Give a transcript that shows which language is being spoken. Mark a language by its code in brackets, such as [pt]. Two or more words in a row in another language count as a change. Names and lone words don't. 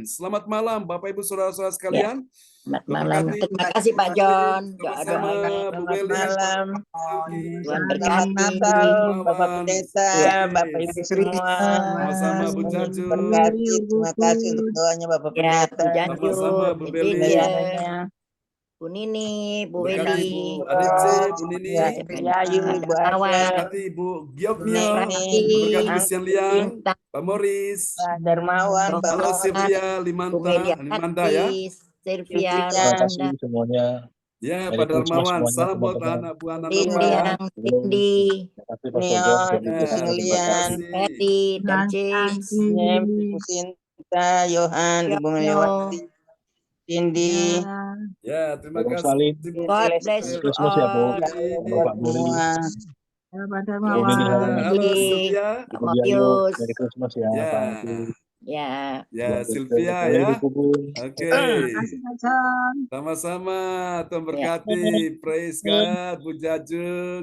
[id] Selamat malam Bapak Ibu Saudara-saudara sekalian. Selamat malam. Terima kasih Pak John. Sama-sama Bu Selamat Weli. malam. Tuhan Selamat berkati. Natal, Bapak Malam. Pendeta, Bapak Ibu semua. Sama-sama Bu Jaju. Berkati, terima kasih untuk doanya Bapak Ya, Bu Pendeta. Janju, Sama-sama Bu Bu Beli. Lydia, Bu Nini, Bu Berkati Weli, Bu Adice, Bu Nini. Ya, Ibu Yayu, Bu Darmawan, Aja, Berkati Bu Giokmio. Neni, Berkati Bu Angki, Sian Liang, Bintang, Pak Moris. Pak Darmawan, Pak Halo Rohmat, Sylvia Bu Limanta, Melia Limanda ya. Hatis, Sylvia, Sylvia. Ronda, semuanya. Ya, Merry Pak Christmas Darmawan. semuanya, Salam buat teman-teman. anak Bu anak Cindy, Nova ya. yang Cindy, Terima kasih Pastor John. Neon, Merry Ya, Christmas, terima Lian, kasih. Patty, dan James, Nem, Ibu Sinta, Yohan, Ibu Yokno. Meliwati, Cindy, Ya, terima Salam kasih. salim. [en] God bless [id] Merry you Christmas ya, Bu. all. Bapak Bu Lili, semua. Pak Bu Nini, Darmawan. Halo Cindy, Sylvia. Ibu Pak Diayu. Matius, [en] Merry Christmas [id] ya, Ya, Pak Angki. ya, ya Yang Sylvia Bu Weli ya. Hukubun. Oke. Terima kasih Pak John. Sama-sama. Tuhan ya, berkati. [en] Praise God, [id] Bu Jajuk.